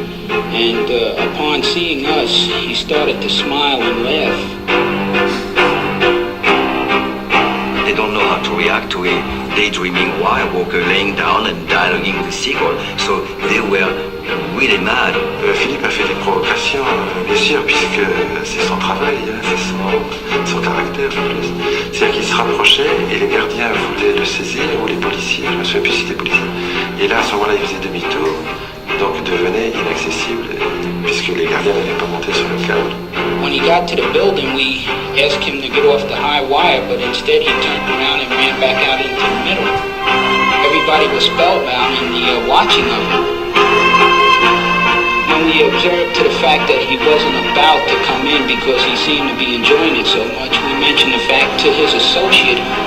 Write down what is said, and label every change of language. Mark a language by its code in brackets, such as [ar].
[en] And upon seeing us, he started to smile and laugh. They don't know how to react to a daydreaming wire walker laying down and dialoguing with seagull, so they were really mad. [fr] Philippe a fait des provocations, bien sûr, puisque c'est son travail, c'est son caractère en plus. C'est-à-dire qu'il se rapprochait et les gardiens voulaient le saisir, ou les policiers, je ne me souviens plus si c'était policiers. Et là, à ce moment-là, il faisait demi-tour, donc devenait inaccessible, puisque les gardiens n'avaient pas monté sur le câble. [en] When he got to the building, we asked him to get off the high wire, but instead he turned around and ran back out into the middle. Everybody was spellbound in the watching of him. When we observed to the fact that he wasn't about to come in because he seemed to be enjoying it so much, we mentioned the fact to his associate,